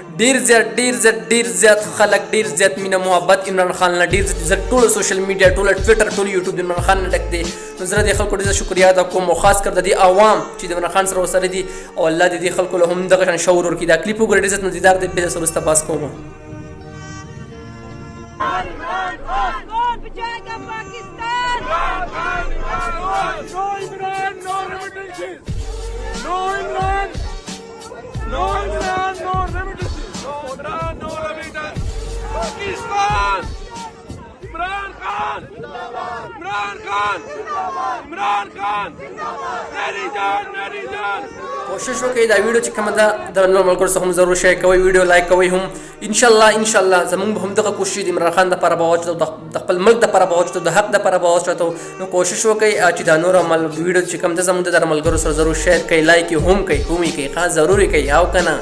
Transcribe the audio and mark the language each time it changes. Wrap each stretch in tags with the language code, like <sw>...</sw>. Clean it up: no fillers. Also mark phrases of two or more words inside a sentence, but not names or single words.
<ps>ډېر زیات خلک ډېر زیات مینه محبت عمران خان نه ډېر زیات ټوله</ps> <en>social media</en> <ps>ټوله ټویټر ټول یوټیوب د عمران خان نه ډک دی. نو زه د خلکو ډېر زیات شکریا ادا کوم او خاص کر د دې عوام چې د عمران خان سره ورسره دي او الله دې دې خلکو له هم دغه شان شعور ورکړي. دا کلیپ وګورئ ډېر زیات مزیدار دی، بیا سره وروسته بحث کوم.</ps> <ur>بچائےگا پاکستان.</ur> <en>No Imran, no remittances. No Imran, no Imran, no remittances. No Imran, no remittances. Pakistan. Imran Khan. Imran Khan. Imran Khan.</en> <ur>میری جان، میری جان.</ur> <ps>کوشش وکړئ دا ویډیو چې کومه ده د نور ملګرو سره هم ضرور شیر کوئ، ویډیو لایک کوئ هم. انشاءالله زموږ به هم دغه کوشش د عمران خان دپاره به واچوو، د خپل ملک دپاره به واچوو، د حق دپاره به واچوو. نو کوشش وکړئ چې دا نور ویډیو چې کوم ده زموږ د ملګرو سره ضرور شیر کوئ، لایک یې هم کوئ، هم یې کوئ، خاص ضرور یې کوئ او که نه.</ps>